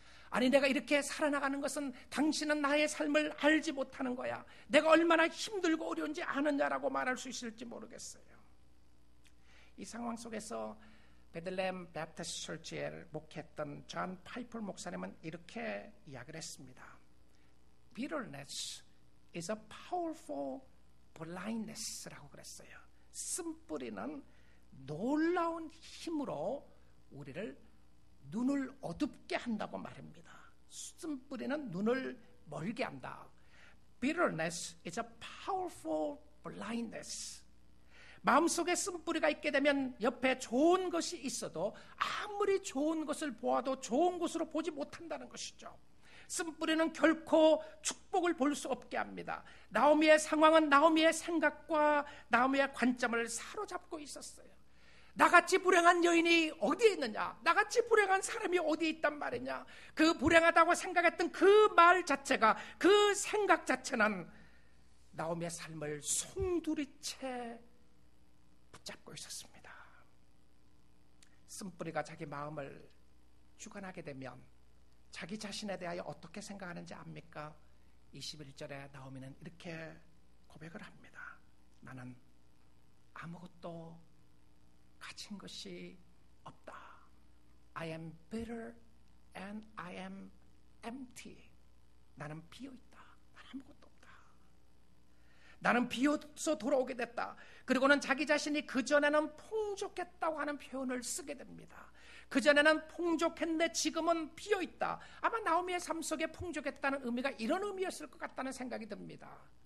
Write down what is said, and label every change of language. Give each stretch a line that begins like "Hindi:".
Korean: 아니, 내가 이렇게 살아나가는 것은 당신은 나의 삶을 알지 못하는 거야. 내가 얼마나 힘들고 어려운지 아느냐라고 말할 수 있을지 모르겠어요. 이 상황 속에서 베들레헴 베프티스트 처치에 목회했던 존 파이플 목사님은 이렇게 이야기를 했습니다.
English: Bitterness is a powerful blindness라고
Korean: 그랬어요. 쓴뿌리는 놀라운 힘으로 우리를 눈을 어둡게 한다고 말합니다. 쓴뿌리는 눈을 멀게 한다.
English: Bitterness is a powerful blindness.
Korean: 마음속에 쓴뿌리가 있게 되면 옆에 좋은 것이 있어도 아무리 좋은 것을 보아도 좋은 것으로 보지 못한다는 것이죠. 쓴뿌리는 결코 축복을 볼 수 없게 합니다. 나오미의 상황은 나오미의 생각과 나오미의 관점을 사로잡고 있었어요. 나같이 불행한 여인이 어디에 있느냐? 나같이 불행한 사람이 어디에 있단 말이냐? 그 불행하다고 생각했던 그 말 자체가, 그 생각 자체는 나오미의 삶을 송두리째 붙잡고 있었습니다. 쓴뿌리가 자기 마음을 주관하게 되면 자기 자신에 대하여 어떻게 생각하는지 압니까? 21절에 나오미는 이렇게 고백을 합니다. 나는 아무것도 가진 것이 없다.
English: I am bitter and I am empty.
Korean: 나는 비어있다. 나는 아무것도 없다. 나는 비어서 돌아오게 됐다. 그리고는 자기 자신이 그전에는 풍족했다고 하는 표현을 쓰게 됩니다. 그전에는 풍족했는데 지금은 비어있다. 아마 나오미의 삶 속에 풍족했다는 의미가 이런 의미였을 것 같다는 생각이 듭니다.